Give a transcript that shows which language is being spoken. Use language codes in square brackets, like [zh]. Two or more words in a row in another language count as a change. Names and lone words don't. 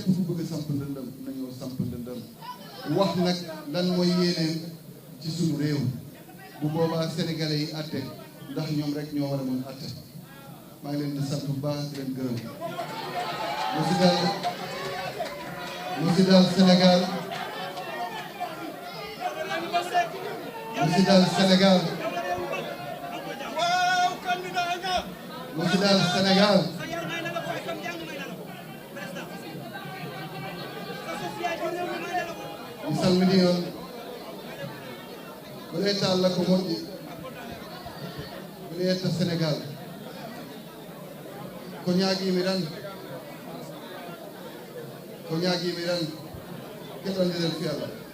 [wo] ku bëgg samp ndëndam nañoo samp ndëndam wax nag lan mooy yéeneen ci suñu réew bu boobaa sénégalais yi atte ndax ñoom rek ñoo war a mën atte maa ngi leen di sant bu baax di leen gërëm mu si daal Sénégal mu si daal Sénégal mu si daal Sénégal [ff] mi salmini on ko leyta Allah ko moƴƴi ko leyta Sénégal ko ñaaguimi tan keɗondiren fi Allah